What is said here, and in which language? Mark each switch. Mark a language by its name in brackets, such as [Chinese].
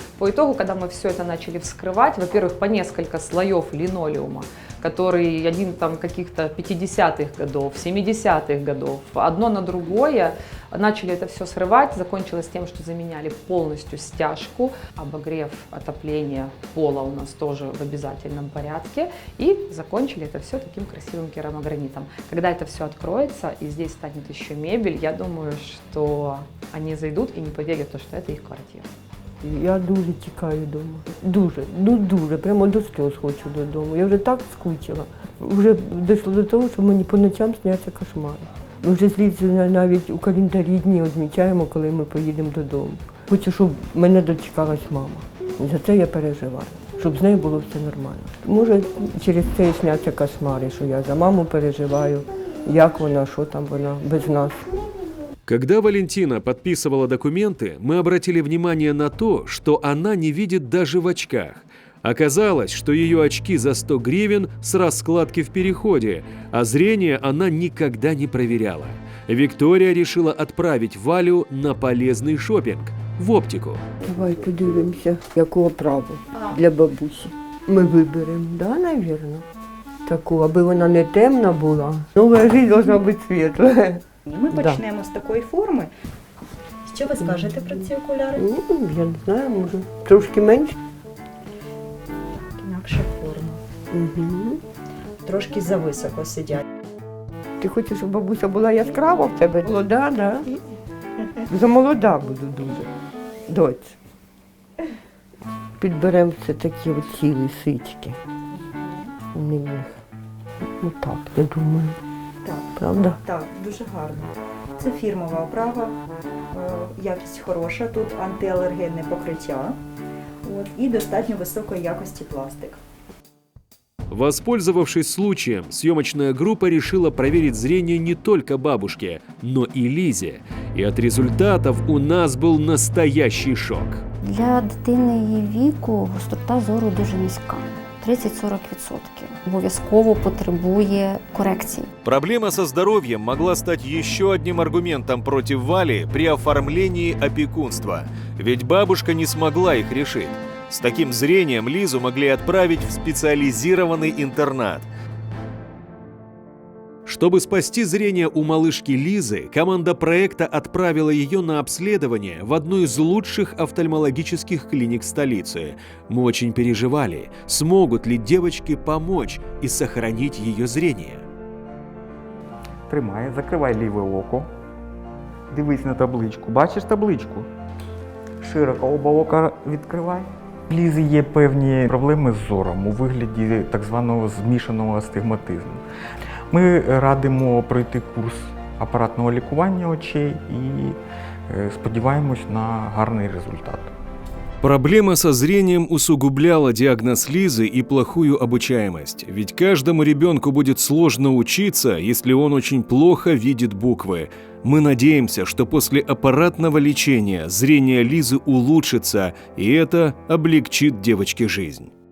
[Russian] По итогу, когда мы все это начали вскрывать, во-первых, по несколько слоев линолеума, который один там каких-то 50-х годов, 70-х годов, одно на другое, начали это все срывать, закончилось тем, что заменяли полностью стяжку, обогрев, отопление пола у нас тоже в обязательном порядке, и закончили это все таким красивым керамогранитом. Когда это все откроется и здесь станет еще мебель, я думаю, что они зайдут и не поверят, что это их квартира. [Ukrainian] Я дуже тікаю вдома. Дуже, прямо до сльоз хочу додому. Я вже так скучила. Вже дійшло до того, що мені по ночам сняться кошмари. Ми вже слідчі навіть у календарі дні відмічаємо, коли ми поїдемо додому. Хочу, щоб мене дочекалась мама. За це я переживаю, щоб з нею було все нормально. Може, через це і сняться кошмари, що я за маму переживаю, як вона, що там вона без нас. [Russian] Когда Валентина подписывала документы, мы обратили внимание на то, что она не видит даже в очках. Оказалось, что ее очки за 100 гривен с раскладки в переходе, а зрение она никогда не проверяла. Виктория решила отправить Валю на полезный шопинг в оптику. [Ukrainian] Давай подивимося, яку оправу для бабусі. Ми виберемо, да, навірно? Таку, аби вона не темна була. Нова життя має бути світла. Ми почнемо з такої форми. Що ви скажете про ці окуляри? Я не знаю, може трошки менше. Інакша форма. Угу. Трошки зависоко сидять. Ти хочеш, щоб бабуся була яскрава в тебе? Молода, да? Замолода буду дуже. Доць. Підберемо все такі оці лисички. У них. Отак, я думаю. Так, Правда? так, дуже гарно. Це фірмова оправа, якість хороша, тут антиалергенне покриття і достатньо високої якості пластик. [Russian] Воспользовавшись случаем, съемочная группа решила проверить зрение не только бабушке, но и Лизе. И от результатов у нас был настоящий шок. [Ukrainian] Для дитини її віку гострота зору дуже низька. 30-40%. Обов'язково потребує корекцій. [Russian] Проблема со здоровьем могла стать еще одним аргументом против Вали при оформлении опекунства, ведь бабушка не смогла их решить. С таким зрением Лизу могли отправить в специализированный интернат. Чтобы спасти зрение у малышки Лизы, команда проекта отправила ее на обследование в одну из лучших офтальмологических клиник столицы. Мы очень переживали, смогут ли девочке помочь и сохранить ее зрение. [Ukrainian] Тримай, закривай ліве око. Дивись на табличку. Бачиш табличку? Широко оба ока відкривай. У Лізи є певні проблеми з зором у вигляді так званого змішаного астигматизму. Ми радимо пройти курс апаратного лікування очей і сподіваємось на гарний результат. [Russian] Проблема со зрением усугубляла диагноз Лизы и плохую обучаемость. Ведь каждому ребенку будет сложно учиться, если он очень плохо видит буквы. Мы надеемся, что после аппаратного лечения зрение Лизы улучшится, и это облегчит девочке жизнь.